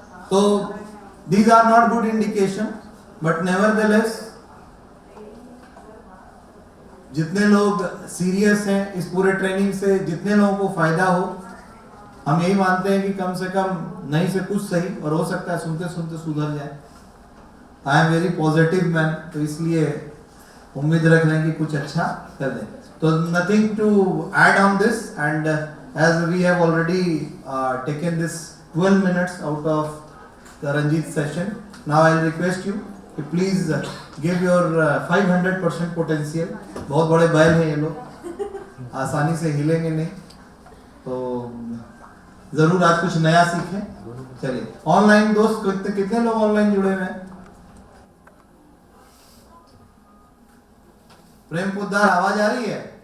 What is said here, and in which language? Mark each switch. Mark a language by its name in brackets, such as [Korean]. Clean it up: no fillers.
[Hindi] तो [English] these are not good indication, but nevertheless [Hindi] जितने लोग सीरियस हैं इस पूरे ट्रेनिंग से, जितने लोगों को फायदा हो, हम यही मानते हैं कि कम से कम नहीं से कुछ सही, और हो सकता है सुनते सुनते सुधर जाए। [English] I am very positive man, [Hindi] तो इसलिए उम्मीद रख रहे हैं कि कुछ अच्छा कर दें। [English] तो nothing to add on this, and as we have already taken this 12 minutes out of the Ranjit session, now I will request you to please give your 500% potential। [Hindi] बहुत बड़े बैल हैं ये लोग, आसानी से हिलेंगे नहीं, तो जरूर आज कुछ नया सीखें। चलिए ऑनलाइन दोस्त कितने लोग ऑनलाइन जुड़े हुए हैं? प्रेम पोद्दार आवाज आ रही है?